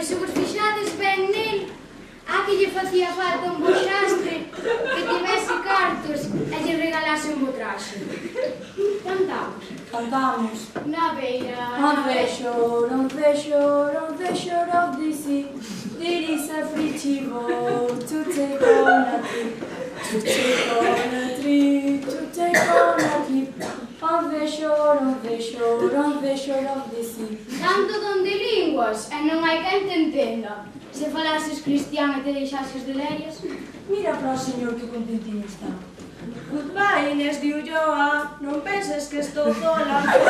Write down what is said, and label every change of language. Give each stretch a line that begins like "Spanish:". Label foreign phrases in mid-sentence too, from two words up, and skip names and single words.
Galician: se vos fixades ben nel, a que lle facía falta un bo xastre que tivese cartos e lle regalase un bo traxe. Cantamos. Cantamos. Na beira,
English: On the shore, on the shore, on the shore of the sea, there is a pretty boat to take on a trip, to take on a trip, to take on a trip. On the de si.
Galician: Tanto don de linguas, e non hai quen te entenda. Se falases cristián e te deixases de lerias. Mira para o señor que contentinho está. Goodbye, Inés de Ulloa, non penses que estou sola.